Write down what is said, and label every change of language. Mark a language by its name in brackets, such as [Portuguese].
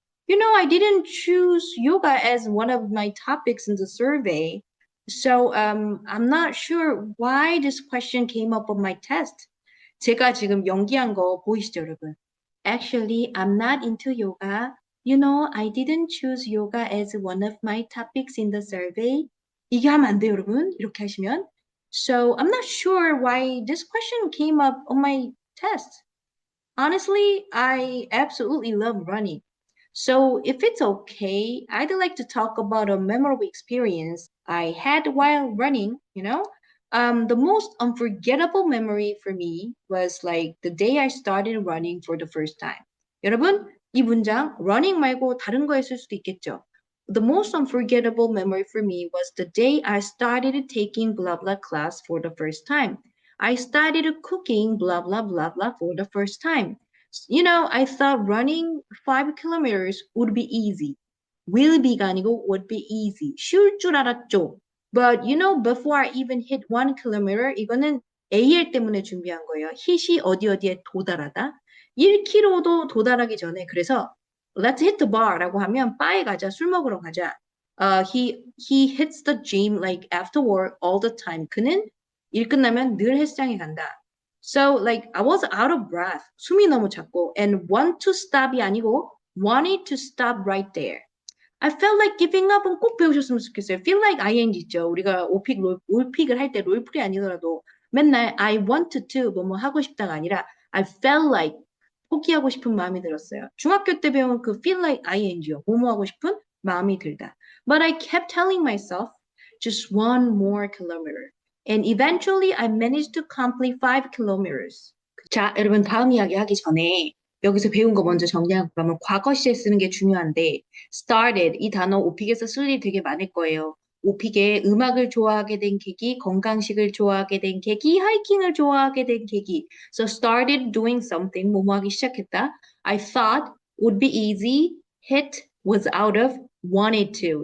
[English] I didn't choose yoga as one of my topics in the survey. So, I'm not sure why this question came up on my test. [Korean] 제가 지금 연기한 거 보이시죠, 여러분? [English] Actually, I'm not into yoga. I didn't choose yoga as one of my topics in the survey. [Korean] 이게 하면 안 돼요, 여러분. 이렇게 하시면. [English] So, I'm not sure why this question came up on my test. Honestly, I absolutely love running. So, if it's okay, I'd like to talk about a memorable experience I had while running, the most unforgettable memory for me was like the day I started running for the first time. [Korean] 여러분, 이 문장 running 말고 다른 거에 쓸 수도 있겠죠. [English] The most unforgettable memory for me was the day I started taking blah blah class for the first time. I started cooking blah blah blah blah for the first time. You know, I thought running 5 kilometers would be easy. Will be가 아니고 would be easy. [Korean] 쉬울 줄 알았죠. [English] But you know, before I even hit 1 kilometer, [Korean] 이거는 AL 때문에 준비한 거예요. hit이 어디에 도달하다. 1km도 도달하기 전에 그래서 [English] Let's hit the bar [Korean] 라고 하면 바에 가자, 술 먹으러 가자. [English] He hits the gym like after work all the time. [Korean] 그는 일 끝나면 늘 헬스장에 간다. [English] So like I was out of breath. [Korean] 숨이 너무 찼고 [English] and want to stop이 아니고 wanted to stop right there. I felt like giving up은 [Korean] 꼭 배우셨으면 좋겠어요. [English] Feel like ing 있죠. [Korean] 우리가 올픽을 할 때 롤플이 아니더라도 맨날 I wanted to 뭐뭐 하고 싶다가 아니라 [English] I felt like [Korean] 포기하고 싶은 마음이 들었어요. 중학교 때 배운 그 feel like ing요. 뭐뭐 하고 싶은 마음이 들다. [English] But I kept telling myself just one more kilometer. And eventually I managed to complete 5 kilometers. [Korean] 자, 여러분 다음 이야기 하기 전에 여기서 배운 거 먼저 정리하고 가면 과거 시제 쓰는 게 중요한데 started 이 단어 오픽에서 쓸 일이 되게 많을 거예요. 오픽에 음악을 좋아하게 된 계기, 건강식을 좋아하게 된 계기, 하이킹을 좋아하게 된 계기. [English] So started doing something, [Korean] 뭐뭐 하기 시작했다. [English] I thought would be easy, hit was out of, wanted to.